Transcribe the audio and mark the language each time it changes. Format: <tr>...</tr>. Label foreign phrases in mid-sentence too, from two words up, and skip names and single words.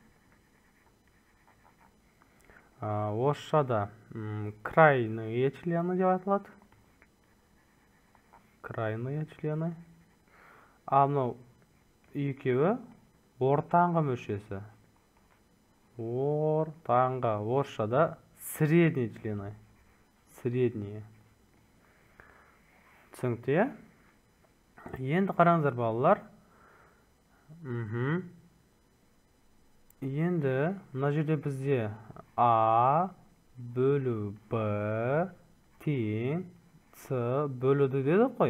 <kk>Орысшада</kk> <ru>крайние члены</ru> <kk>деп аталады.</kk> <ru>Крайние члены.</ru> <kk>А мынау екеуі ортаңғы мүшесі. Ортаңғы. Орысшада</kk> <ru>средние члены. Средние.</ru> <kk>Түсінікті, Енді қараңыздар балалар. Енді мына жерде бізде А бөлу Б тең С бөлуді деді қой.</kk>